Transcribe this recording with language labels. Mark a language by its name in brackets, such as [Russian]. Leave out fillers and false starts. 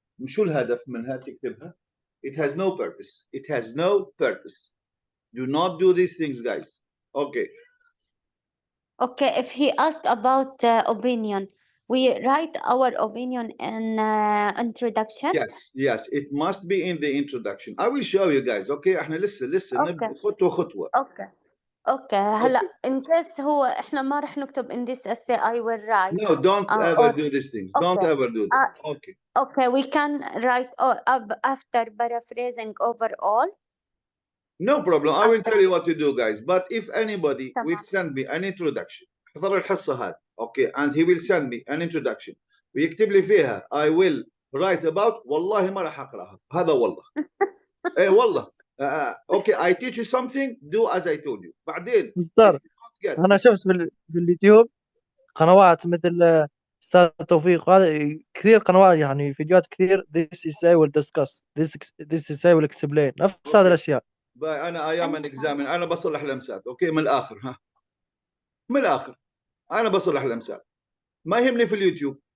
[Arabic] شو الهدف منها تكتبها? [English] It has no purpose. It has no purpose. Do not do these things, guys. Okay. Okay, if he asked about opinion, we write our opinion in introduction. Yes, it must be in the introduction. I will show you guys. [Arabic] Okay, احنا لسه نبدأ خطوة خطوة. [English] Okay. هلا in case [Arabic] هو احنا ما رح نكتب [English] in this essay I will write. No, don't ever do these things. Okay. Don't ever do that. Okay. Okay, we can write after paraphrasing overall. No problem. I will tell you what to do, guys. But if anybody will send me an introduction, [Arabic] حضر الحصة هذه, [English] okay, and he will send me an introduction [Arabic] ويكتب لي فيها [English] I will write about, [Arabic] والله ما راح أقرأها. هذا والله. إيه والله. [English] Okay, I teach you something, do as I told you. [Arabic] بعدين. مستر أنا شفت باليوتيوب قنوات مثل أستاذ توفيق، هذا كثير قنوات يعني فيديوهات كثير [English] this essay will discuss this essay will explain [Arabic] نفس هذه الأشياء. أنا أيام الإكزامن أنا بصلح لمسات، أوكي، من الآخر ها، من الآخر أنا بصلح لمسات، ما يهمني في اليوتيوب.